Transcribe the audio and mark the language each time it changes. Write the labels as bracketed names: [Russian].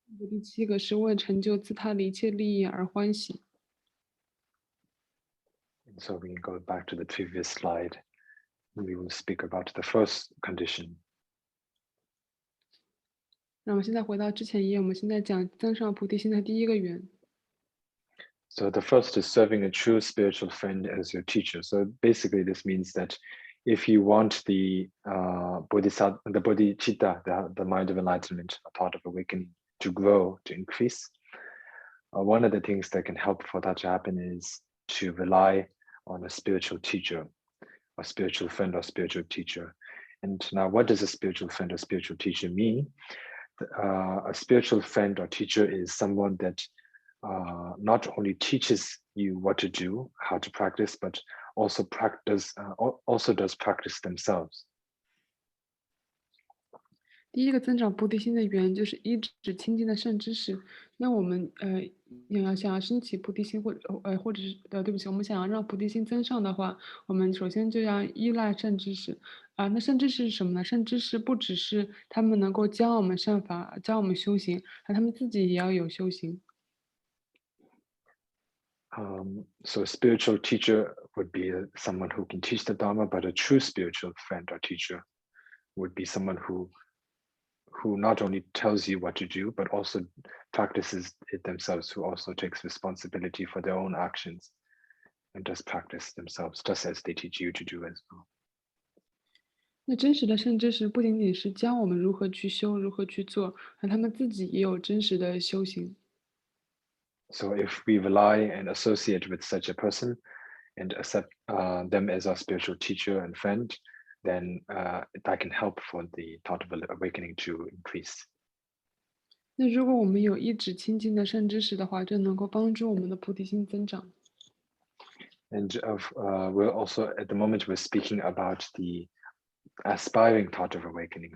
[Chinese] 第7个是为成就自他的一切利益而欢喜。 [English] So we can go back to the previous slide. We will speak about the first condition. [Chinese] 那我们现在回到之前一页，我们现在讲增上菩提心的第一个缘。 [English] So the first is serving a true spiritual friend as your teacher. So basically, this means that if you want the bodhisattva, the bodhicitta, the mind of enlightenment, a thought of awakening, to grow, to increase, one of the things that can help for that to happen is to rely on a spiritual teacher, a spiritual friend or spiritual teacher. And now, what does a spiritual friend or spiritual teacher mean? A spiritual friend or teacher is someone that not only teaches you what to do, how to practice, but also does practice themselves. [Chinese] 第一个增长菩提心的缘就是一指亲近的善知识。那我们想要升起菩提心，或者是对不起，我们想要让菩提心增上的话，我们首先就要依赖善知识那善知识是什么呢？善知识不只是他们能够教我们善法，教我们修行，他们自己也要有修行。 [English] So a spiritual teacher would be someone who can teach the Dharma, but a true spiritual friend or teacher would be someone who not only tells you what to do, but also practices it themselves, who also takes responsibility for their own actions and does practice themselves, just as they teach you to do as well. [Chinese] 那真实的善知识不仅仅是教我们如何去修、如何去做，他们自己也有真实的修行。 [English] So if we rely and associate with such a person and accept them as our spiritual teacher and friend, then that can help for the thought of awakening to increase. [Chinese] 那如果我们有一指亲近的善知识的话，就能够帮助我们的菩提心增长。 [English] And we're also at the moment we're speaking about the aspiring thought of awakening.